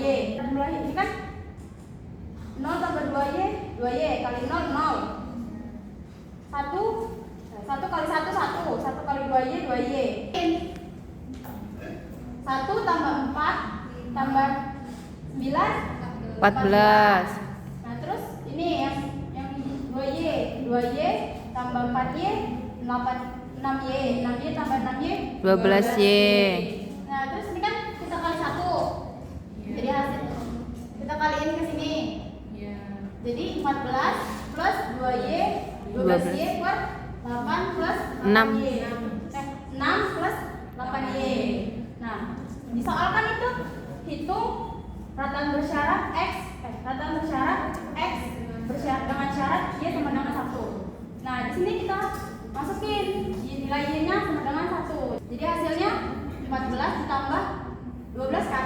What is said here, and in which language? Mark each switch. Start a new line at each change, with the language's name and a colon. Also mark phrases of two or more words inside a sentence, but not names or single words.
Indonesian: Kita mulai ini kan 0 tambah 2Y, 2Y kali 0, 0. 1 kali 1, 1. 1 kali 2Y, 2Y. 1 tambah 4 tambah 9, 14. Nah terus ini yang 2Y, 2Y tambah 4Y, 6Y, 6Y tambah 6Y, 12Y. Nah terus ini kan kita kali 1. Jadi hasil kita kaliin ke sini. Iya. Jadi 14 plus 2Y, 12Y per 8 plus 6. 8Y. 6 plus 8Y. Nah, disoalkan itu hitung rataan bersyarat X bersyarat dengan syarat Y sama dengan 1. Nah, di sini kita masukin nilai Y-nya sama dengan 1. Jadi hasilnya 14 ditambah 12 kan?